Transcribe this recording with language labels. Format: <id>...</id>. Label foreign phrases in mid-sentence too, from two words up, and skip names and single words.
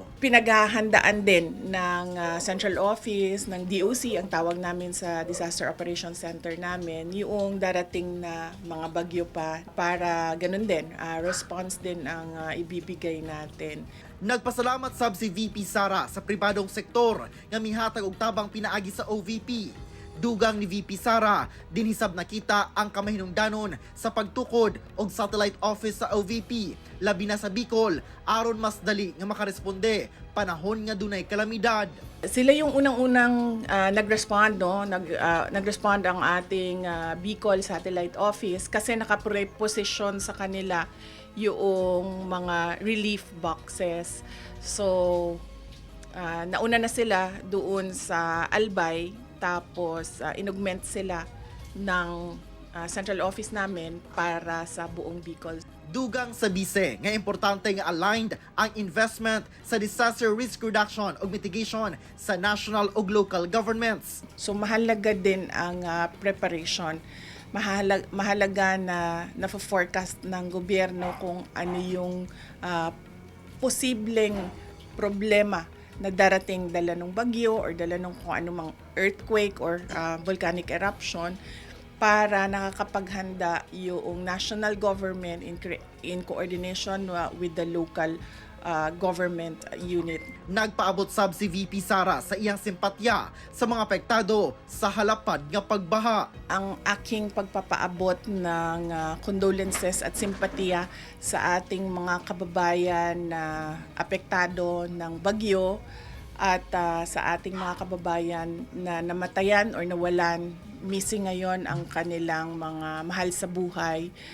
<tl>Pinaghahandaan din ng Central Office, ng DOC, ang tawag namin sa Disaster Operations Center namin, yung darating na mga bagyo pa para ganun din, response din ang ibibigay natin.</tl> <ceb>Nagpasalamat sab si VP Sara sa pribadong sektor nga mihatag og tabang pinaagi sa OVP. Dugang ni VP Sara, dinhisab nakita ang kamahinungdanon sa pagtukod og</ceb> <en>satellite office</en> <ceb>sa OVP, labi na sa Bicol, aron mas dali nga makaresponde panahon nga dunay kalamidad.</ceb> <tl>Sila yung unang-unang nag-respond, no? Nag-respond ang ating Bicol Satellite Office kasi nakapreposition sa kanila yung mga</tl> <en>relief boxes.</en> <tl>So, nauna na sila doon sa Albay, tapos inugment sila ng</tl> <en>central office</en> <tl>namin para sa buong Bicol.</tl> <ceb>Dugang sa bise nga importante nga aligned ang investment sa</ceb> <en>disaster risk reduction</en> <ceb>ug mitigation sa national ug</ceb> <en>local governments.</en> <tl>So mahalaga din ang preparation. Mahalaga na na-forecast ng gobyerno kung ano yung posibleng problema na darating dala ng bagyo or dala ng kung anumang earthquake or</tl> <en>volcanic eruption</en> <tl>para nakakapaghanda yung</tl> <en>national government in coordination with the local government unit.</en> <ceb>Nagpaabot sab si VP Sara sa iyang simpatya sa mga apektado sa halapad nga pagbaha.</ceb> <tl>Ang aking pagpapaabot ng condolences at simpatiya sa ating mga kababayan na apektado ng bagyo at sa ating mga kababayan na namatayan or nawalan, missing ngayon ang kanilang mga mahal sa buhay.</tl>